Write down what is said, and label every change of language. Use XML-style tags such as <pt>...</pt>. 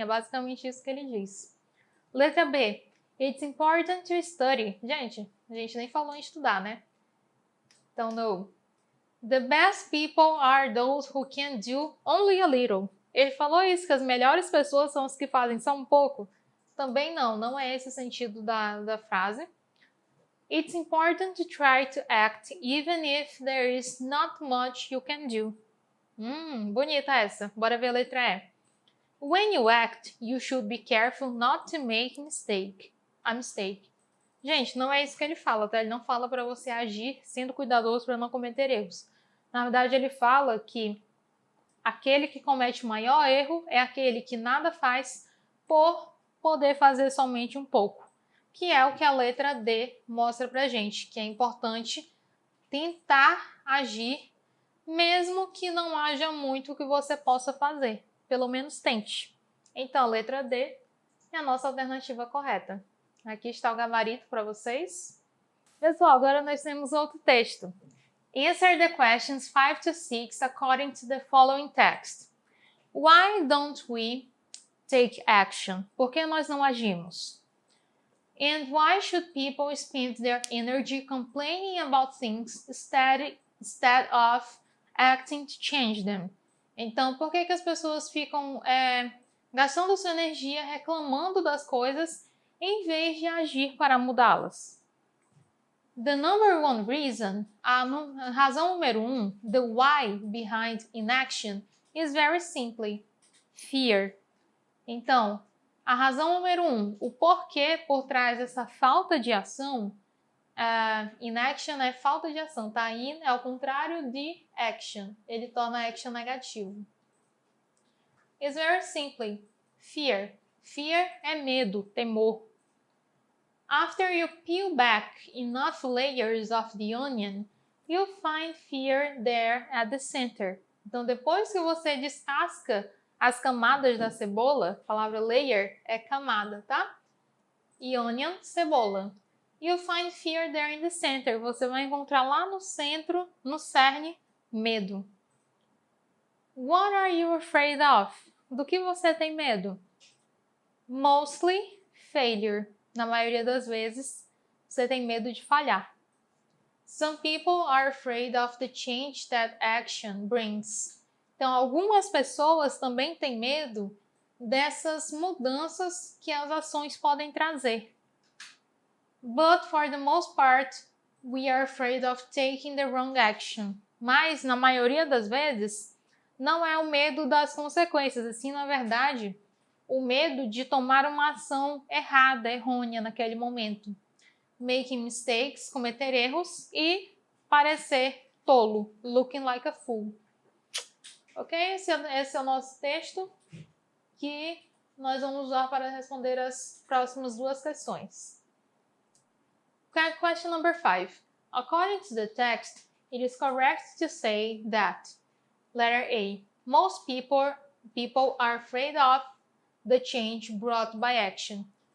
<pt>É basicamente isso que ele diz. Letra B.</pt> <en>It's important to study.</en> <pt>Gente, a gente nem falou em estudar, né? Então, no.</pt> <en>The best people are those who can do only a little.</en> <pt>Ele falou isso, que as melhores pessoas são as que fazem só um pouco? Também não é esse o sentido da frase.</pt> <en>It's important to try to act even if there is not much you can do.</en> <pt>Bonita essa. Bora ver a letra E.</pt> <en>When you act, you should be careful not to make a mistake.</en> <pt>Gente, não é isso que ele fala, tá? Ele não fala para você agir sendo cuidadoso para não cometer erros. Na verdade, ele fala que aquele que comete o maior erro é aquele que nada faz por poder fazer somente um pouco. Que é o que a letra D mostra pra gente, que é importante tentar agir, mesmo que não haja muito que você possa fazer. Pelo menos tente. Então, a letra D é a nossa alternativa correta. Aqui está o gabarito para vocês. Pessoal, agora nós temos outro texto.</pt> <en>Answer the questions 5 to 6 according to the following text. Why don't we take action?</en> <pt>Por que nós não agimos?</pt> <en>And why should people spend their energy complaining about things instead of acting to change them?</en> <pt>Então, por que as pessoas ficam gastando sua energia reclamando das coisas em vez de agir para mudá-las?</pt> <en>The number one reason,</en> <pt>a razão número 1,</pt> <en>the why behind inaction, is very simply fear.</en> <pt>Então, a razão número 1, o porquê por trás dessa falta de ação, inaction é falta de ação, tá? In é o contrário de action, ele torna action negativo.</pt> <en>Is very simply fear.</en> <pt>Fear é medo, temor.</pt> <en>After you peel back enough layers of the onion, you'll find fear there at the center.</en> <pt>Então, depois que você descasca as camadas da cebola, a palavra layer é camada, tá? E onion, cebola.</pt> <en>You'll find fear there in the center.</en> <pt>Você vai encontrar lá no centro, no cerne, medo.</pt> <en>What are you afraid of?</en> <pt>Do que você tem medo?</pt> <en>Mostly failure.</en> <pt>Na maioria das vezes, você tem medo de falhar.</pt> <en>Some people are afraid of the change that action brings.</en> <pt>Então, algumas pessoas também têm medo dessas mudanças que as ações podem trazer.</pt> <en>But for the most part, we are afraid of taking the wrong action.</en> <pt>Mas, na maioria das vezes, não é o medo das consequências, assim, na verdade, o medo de tomar uma ação errada, errônea naquele momento.</pt> <en>Making mistakes,</en> <pt>cometer erros e parecer tolo,</pt> <en>looking like a fool. Ok?</en> <pt>Esse é o nosso texto que nós vamos usar para responder as próximas duas questões.</pt> <en>Question number 5. According to the text, it is correct to say that letter A. Most people are afraid of the change brought by action.</en>